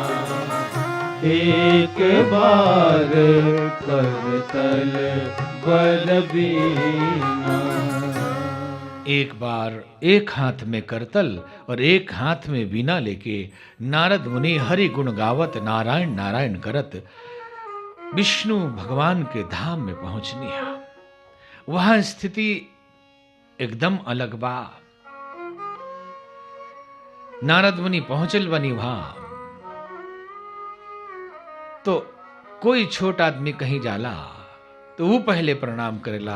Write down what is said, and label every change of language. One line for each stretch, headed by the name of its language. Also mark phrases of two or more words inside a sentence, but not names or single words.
Awadhi: एक बार करतल बर वीणा।
Bhojpuri: एक बार एक हाथ में करतल और एक हाथ में वीणा लेके नारद मुनि हरि गुण गावत नारायण नारायण करत विष्णु भगवान के धाम में पहुंचनी है। वहां स्थिति एकदम अलग बा। नारद मुनि पहुंचल बनी वहां तो कोई छोट आदमी कहीं जाला तो वो पहले प्रणाम करेला।